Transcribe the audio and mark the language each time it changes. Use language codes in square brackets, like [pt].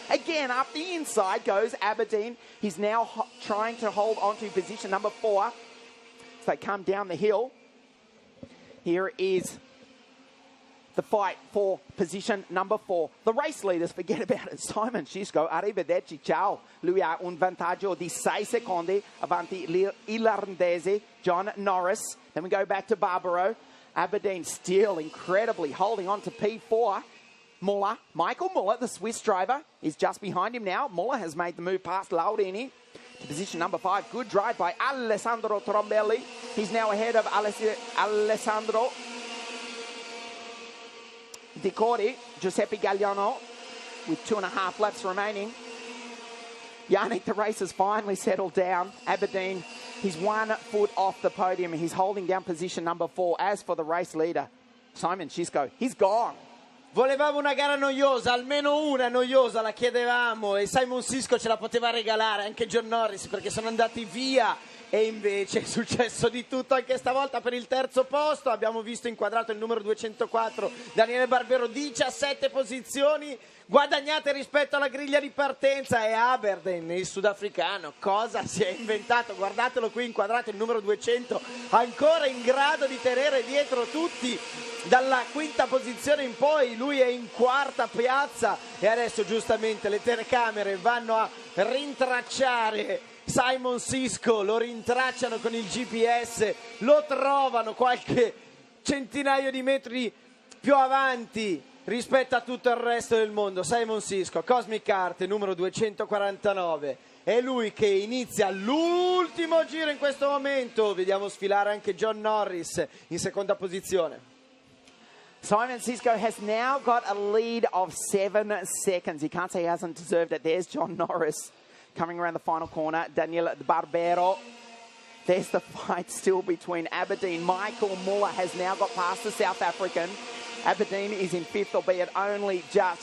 [en] Again, up the inside goes Aberdeen. He's now trying to hold on to position number 4 as they come down the hill. Here is the fight for position number 4. The race leaders, forget about it. [it] Simon Xisco, arrivederci, ciao. Lui ha un vantaggio di 6 secondi avanti l'irlandese John Norris. [en] Then we go back to Barbero. Aberdeen still incredibly holding on to P4. Muller, Michael Muller, the Swiss driver, is just behind him now. Muller has made the move past Laurini to position number 5. Good drive by Alessandro Trombelli. He's now ahead of Alessandro Di Cordi. Giuseppe Galliano with 2.5 laps remaining. Yannick, the race has finally settled down. Aberdeen He's 1 foot off the podium. He's holding down position number 4. As for the race leader, Simon Sisko, he's gone. [it] Volevamo una gara noiosa, almeno una noiosa la chiedevamo, e Simon Sisko ce la poteva regalare, anche John Norris, perché sono andati via, e invece è successo di tutto anche stavolta per il terzo posto. Abbiamo visto inquadrato il numero 204 Daniele Barbero, 17 posizioni guadagnate rispetto alla griglia di partenza, e Aberdeen, il sudafricano, cosa si è inventato? Guardatelo qui inquadrato, il numero 200, ancora in grado di tenere dietro tutti dalla quinta posizione in poi. Lui è in quarta piazza, e adesso giustamente le telecamere vanno a rintracciare Simon Sisko, lo rintracciano con il GPS, lo trovano qualche centinaio di metri più avanti rispetto a tutto il resto del mondo. Simon Sisko, Cosmic Heart, numero 249, è lui che inizia l'ultimo giro in questo momento. Vediamo sfilare anche John Norris in seconda posizione. [en] Simon Sisko has now got a lead of 7 seconds. He can't say he hasn't deserved it. There's John Norris coming around the final corner. Daniele Barbero. There's the fight still between Aberdeen. Michael Muller has now got past the South African. Aberdeen is in 5th, albeit only just.